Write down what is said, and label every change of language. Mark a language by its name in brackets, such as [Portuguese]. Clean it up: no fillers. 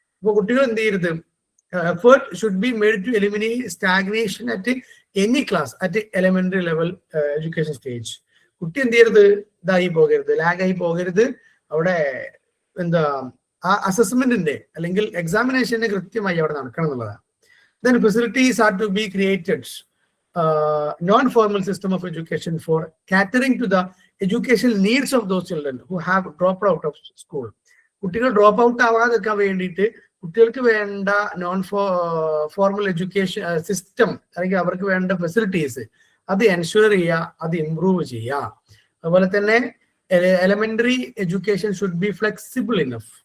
[Malayalam] അപ്പോൾ കുട്ടികൾ എന്ത് ചെയ്യരുത്, [English] Effort should be made to eliminate stagnation at any class at elementary level education stage. [Malayalam] കുട്ടി എന്ത് ചെയ്യരുത്, ഇതായി പോകരുത്, ലാഗായി പോകരുത്. അവിടെ എന്താ ആ അസസ്മെന്റിന്റെ അല്ലെങ്കിൽ എക്സാമിനേഷന്റെ കൃത്യമായി അവിടെ നടക്കണം എന്നുള്ളതാണ്. [English] Then facilities are to be created, non-formal system of education for catering to the educational needs of those children who have dropped out of school. [Malayalam] കുട്ടികൾ ഡ്രോപ്പ് ഔട്ട് ആവാതിരിക്കാൻ വേണ്ടിയിട്ട് കുട്ടികൾക്ക് വേണ്ട ഫോർമൽ എഡ്യൂക്കേഷൻ സിസ്റ്റം അല്ലെങ്കിൽ അവർക്ക് വേണ്ട ഫെസിലിറ്റീസ് അത് ensure ചെയ്യുക, അത് ഇംപ്രൂവ് ചെയ്യുക. അതുപോലെ തന്നെ [English] Elementary education should be flexible enough.